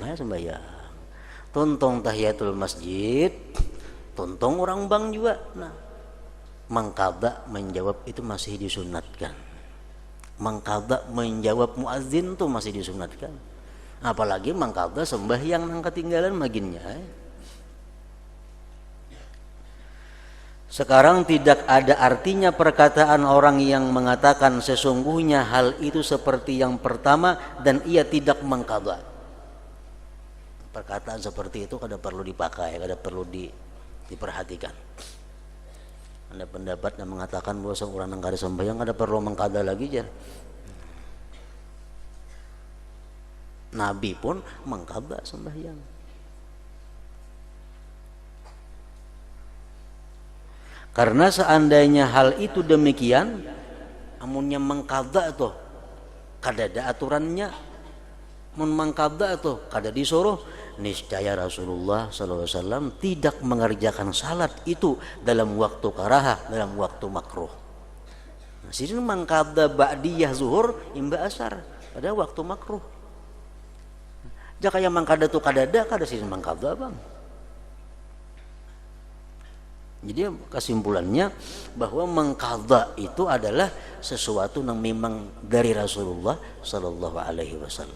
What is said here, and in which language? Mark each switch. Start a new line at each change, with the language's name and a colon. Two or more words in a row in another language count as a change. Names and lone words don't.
Banjar: Tuntung tahiyatul masjid, tuntung orang bang juga. Nah, mangkada menjawab itu masih disunatkan. Mangkada menjawab muazin itu masih disunatkan. Apalagi mangkada sembahyang nang ketinggalan maginnya.
Indonesian: Sekarang tidak ada artinya perkataan orang yang mengatakan sesungguhnya hal itu seperti yang pertama dan ia tidak mengqadha.
Banjar: Perkataan seperti itu kada perlu dipakai, kada perlu diperhatikan. Ada pendapat yang mengatakan bahwa seorang yang kada sembahyang kada perlu mengqadha lagi jar.
Indonesian: Nabi pun mengqadha sembahyang.
Banjar: Karena seandainya hal itu demikian, amunnya mengqadha tuh kada ada aturannya, mun mengqadha tuh kada disuruh, niscaya Rasulullah SAW tidak mengerjakan salat itu dalam waktu karahah, dalam waktu makruh. Nah, sini mengqadha ba'diyah zuhur imba asar pada waktu makruh. Jika yang mengqadha tuh kada sini mengqadha bang.
Indonesian: Jadi kesimpulannya bahwa mengqadha itu adalah sesuatu yang memang dari Rasulullah
Arabic: Sallallahu Alaihi Wasallam.